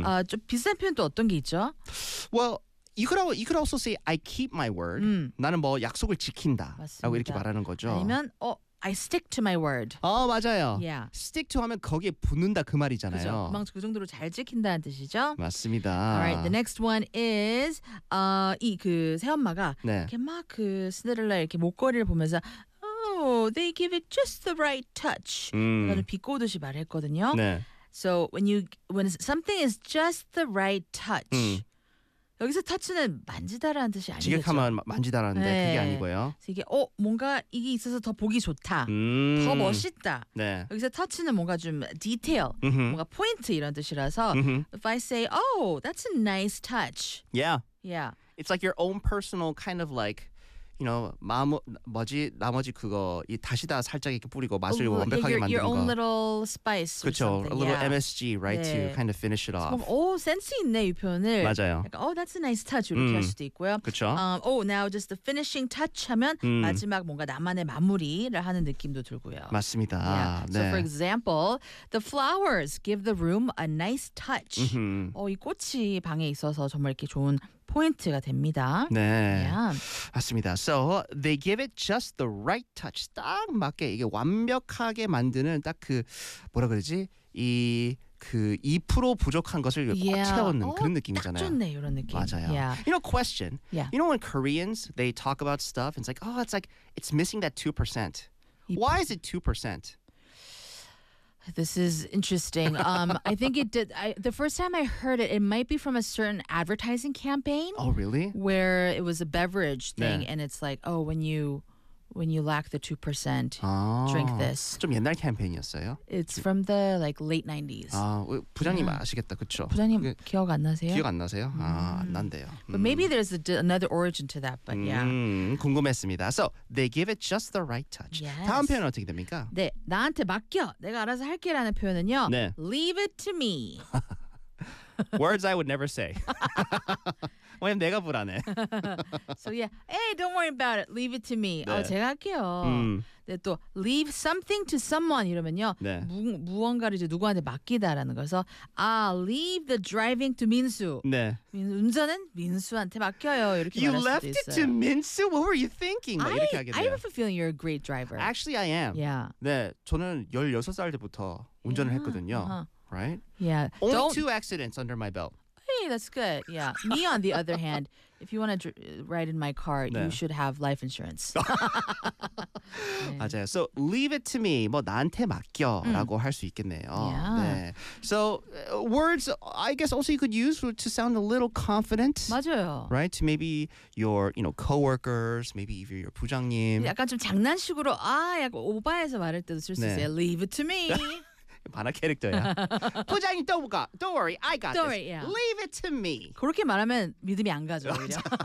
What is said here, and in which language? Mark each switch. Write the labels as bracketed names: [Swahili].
[Korean] 좀 비슷한 표현 또 어떤 게 있죠? [English] Well, you could also say I keep my word. [Korean] 나는 뭐 약속을 지킨다. 맞습니다. 라고 이렇게 말하는 거죠. 아니면 [English] I stick to my word. [Korean] 맞아요. [English] Yeah. [Korean] Stick to 하면 거기에 붙는다 그 말이잖아요. 그죠? 그 정도로 잘 지킨다는 뜻이죠? 맞습니다. [English] All right. The next one is [Korean] 이 그 새엄마가 네. 이렇게 막 그 신데렐라 이렇게 목걸이를 보면서 [English] Oh, they give it just the right touch. [Korean] 나는 비꼬듯이 말했거든요. 네. [English] So when something is just the right touch. [Korean] 여기서 터치는 만지다라는 뜻이 아니겠죠. 직역하면 만지다라는데 네. 그게 아니고요. 이게 뭔가 이게 있어서 더 보기 좋다. 더 멋있다. 네. 여기서 터치는 뭔가 좀 디테일, 뭔가 포인트 이런 뜻이라서 [English] If I say, oh, that's a nice touch. Yeah. Yeah. It's like your own personal kind of like, you know, [Korean] 나머지 그거 이 다시다 살짝 이렇게 뿌리고 맛을 완벽하게 만드는 [English] your [Korean] 거. [English] Your own little spice. [Korean] 그렇죠. [English] A little yeah. MSG, right? [Korean] 네. [English] To kind of finish it off. [Korean] 오, 센스 있네, 이 표현을. 맞아요. [English] Like, oh, that's a nice touch. [Korean] 이렇게 할 수도 있고요. 그렇죠. [English] Now just the finishing touch [Korean] 하면 마지막 뭔가 나만의 마무리를 하는 느낌도 들고요. 맞습니다. [English] Yeah. So [Korean] 네. [English] for example, the flowers give the room a nice touch. [Korean] 이 꽃이 방에 있어서 정말 이렇게 좋은 포인트가 됩니다. 네, [English] yeah. [Korean] 맞습니다. [English] So they give it just the right touch. [Korean] 딱 맞게 이게 완벽하게 만드는 딱 그 뭐라 그러지? 이 그 2% 부족한 것을 꽉 yeah. 채워놓는 그런 느낌이잖아요. 딱 좋네, 이런 느낌. 맞아요. [English] Yeah. You know, question. Yeah. You know when Koreans, they talk about stuff, and it's like, oh, it's missing that 2%. Why is it 2%? This is interesting. I think it did. The first time I heard it, it might be from a certain advertising campaign. Oh, really? Where it was a beverage thing, [Korean] 네. [English] and it's like, oh, when you lack the 2%, drink this. [Korean] 좀 옛날 캠페인이었어요? [English] It's from the like late 90s. [Korean] 부장님 [English] yeah. [Korean] 아시겠다, 그렇죠? 부장님 그게, 기억 안 나세요? 기억 안 나세요? 안 난대요. [English] But maybe there's another origin to that, but yeah. [Korean] 궁금했습니다. [English] So, they give it just the right touch. Yes. [Korean] 다음 표현은 어떻게 됩니까? 네, 나한테 맡겨. 내가 알아서 할게 라는 표현은요. 네. [English] Leave it to me. Words I would never say. [Korean] 왜냐면 내가 불안해. [English] So yeah, hey, don't worry about it. Leave it to me. [Korean] 네. 제가 할게요. 네, 또 [English] leave something to someone [Korean] 이러면요. 네. 무언가를 이제 누구한테 맡기다라는 거서 [English] leave the driving to [Korean] 민수. 네. 운전은 민수한테 맡겨요. 이렇게 [English] you [Korean] 말할 수도 있어요. [English] You left it to 민수? What were you thinking? 막 이렇게 하게 돼요. I have a feeling you're a great driver. Actually, I am. Yeah. [Korean] 네, 저는 16살 때부터 운전을 [English] yeah. [Korean] 했거든요. Uh-huh. [English] Right? Yeah. Only two accidents under my belt. Hey, that's good. Yeah. Me, on the other hand, if you want to ride in my car, [Korean] 네. [English] you should have life insurance. [Korean] 네. 맞아요. [English] So, leave it to me. [Korean] 뭐, 나한테 맡겨. 라고 할 수 있겠네요. [English] Yeah. [Korean] 네. [English] So, words, I guess, also you could use to sound a little confident. [Korean] 맞아요. [English] Right? To maybe your, you know, co-workers, maybe even your 부장님. [Korean] 약간 좀 장난식으로, 약간 오바해서 말할 때도 쓸 수 네. 있어요. [English] Leave it to me. [Korean] 반하 캐릭터야. [English] 부장님, don't worry, I got don't this. Worry, yeah. Leave it to me. [Korean] 그렇게 말하면 믿음이 안 가죠, 오히려.